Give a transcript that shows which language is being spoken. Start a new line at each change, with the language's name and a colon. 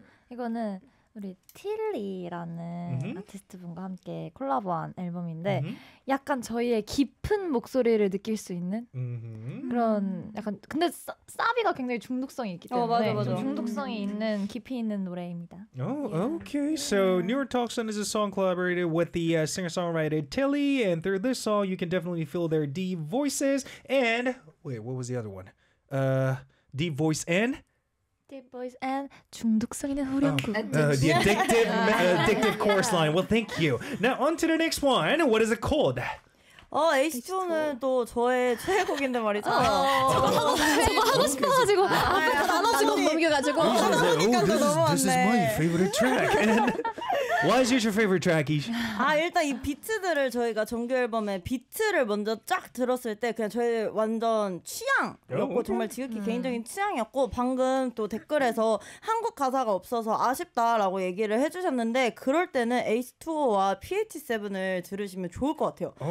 Korean: 이거는 우리 틸리라는 아티스트분과 함께 콜라보한 앨범인데 약간 저희의 깊은 목소리를 느낄 수 있는 그런 약간 근데 사비가 굉장히 중독성이 있기 때문에 맞아. 중독성이 있는 깊이 있는 노래입니다.
English: Okay. So Neurotoxin is a song collaborated with the singer-songwriter Tilly, and through this song you can definitely feel their deep voices and wait, what was the other one? Deep voice and Deep voice and
Korean: 중독성 있는 후렴구.
English: The addictive chorus line. Well, thank you. Now on to the next one. What is it called?
Korean: H2O는 또 저의 최애곡인데 말이죠. 저거 하고 싶어가지고 나눠주고 넘겨가지고.
English: This is my favorite track. And why is it your favorite track, Ish?
Korean: 아 일단 이 비트들을 저희가 정규 앨범에 비트를 먼저 쫙 들었을 때 그냥 저의 완전 취향이었고 정말 지극히 개인적인 취향이었고 방금 또 댓글에서 한국 가사가 없어서 아쉽다라고 얘기를 해주셨는데 그럴 때는 H2O와 PH7을 들으시면 좋을 것 같아요.